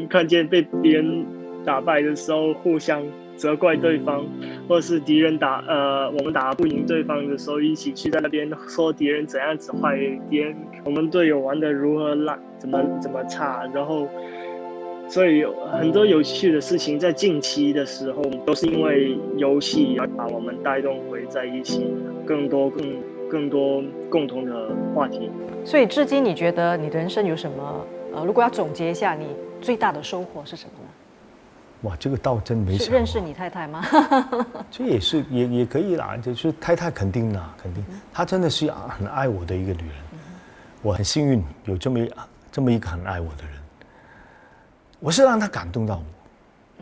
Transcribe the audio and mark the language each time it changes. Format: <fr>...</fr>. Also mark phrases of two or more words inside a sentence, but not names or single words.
<zh>看見被別人打敗的時候互相責怪對方，或者是敵人我們打不贏對方的時候，一起去在那邊說敵人怎樣子壞，敵人我們隊友玩得如何爛，怎麼差，然後所以很多有趣的事情在近期的時候都是因為遊戲而把我們帶動回在一起，更多共同的話題。所以至今你覺得你的人生有什麼如果要總結一下，你最大的收穫是什麼呢？哇，這個倒真沒想。是認識你太太嗎？這也是也可以啦，就是太太肯定啦，肯定，她真的是很愛我的一個女人。我很幸運有這麼一個很愛我的人，我是讓她感動到我。</zh>